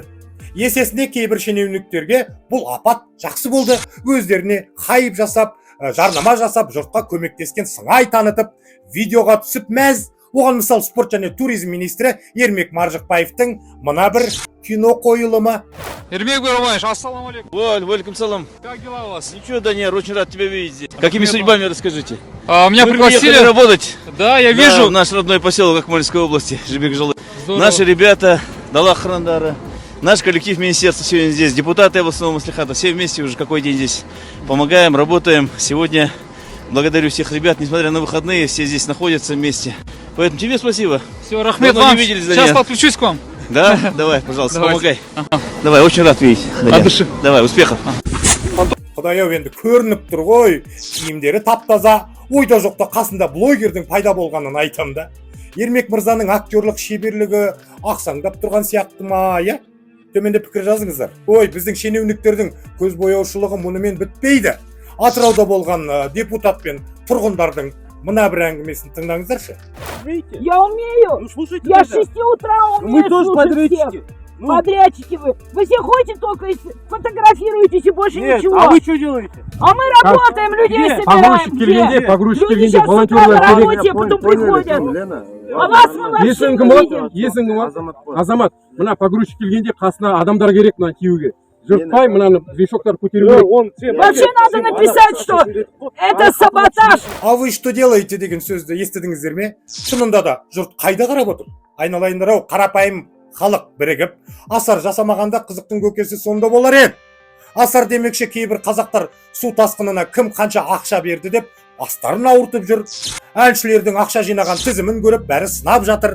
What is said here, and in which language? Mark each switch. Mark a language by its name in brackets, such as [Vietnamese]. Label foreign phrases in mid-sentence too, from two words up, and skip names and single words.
[Kazakh] Есесіне кейбір шенеуніктерге бұл апат жақсы болды, өздеріне хайп жасап, жарнама жасап, жұртқа көмектескен сыңай танытып, видеоға түсіп мәз. Оған мысал спорт және туризм министрі Ермек Маржықпаевтың мына бір кино қойылымы. [Arabic] Ермек Борович, السلام عليكم. وعليكم السلام. [Russian] Как дела у вас? Ничего, Данияр, очень рад тебя видеть. Какими судьбами, расскажите? Меня пригласили работать. Да, я вижу. В наш родной поселок Акмольской области, Жибек-Жолы. Наши ребята, Далах Храндара. Наш коллектив министерства сегодня здесь, депутаты областного маслихата, все вместе уже какой день здесь помогаем, работаем. Сегодня благодарю всех ребят, несмотря на выходные, все здесь находятся вместе. Поэтому тебе спасибо. Все, Рахмет вам, сейчас подключусь к вам. Да? Давай, пожалуйста, помогай. Давай, очень рад видеть. От души. Давай, успехов. [Kazakh] Құдай-ау, енді көрініп тұр ғой, киімдері тап-таза, ойда жоқта қасында блогердің пайда болғанын айтам да. Ермек мырзаның актерлық шеберлігі ақсаңдап тұрған сияқты ма, Төменде пікір жазыңыздар. Ой, біздің шенеуніктердің көз бояушылығы мұнымен бітпейді. Атырауда болған депутат пен тұрғындардың мына бір әңгімесін тыңдаңыздаршы. [Russian] Я умею. Я с 6 утра умею слушать всех. Подрядчики вы. Вы все ходите только и фотографируетесь и больше ничего. А вы что делаете? А мы работаем, людей собираем. [Kazakh] Погрузчик келгенде, погрузчик [Russian] Люди [Kazakh] келгенде, [Russian] сейчас [Kazakh] волонтерлар [Russian] на [Kazakh] керек. [Russian] работе, потом приходят. А вас мы вообще [Kazakh] Есің [Russian] не [Kazakh] кім ол? [Russian] видим. [Kazakh] Есің кім ол? Азамат. Мына погрузчик келгенде қасына адамдар керек мына киюге. Жұртпай мынаны вешоктар көтеру керек. [Russian] Вообще надо написать, что это саботаж. А вы что делаете [Kazakh] деген сөзді естідіңіздер ме? Шынында да жұрт қайда қарап отыр? Айналайындар ау, қарапайым халық бірігіп, асар жасамағанда қызықтың көкесі сонда болар еді. Асар демекші кейбір қазақтар су тасқынына кім қанша ақша берді деп астарын ауыртып жүр. Әншілердің ақша жинаған тізімін көріп бәрі сынап жатыр.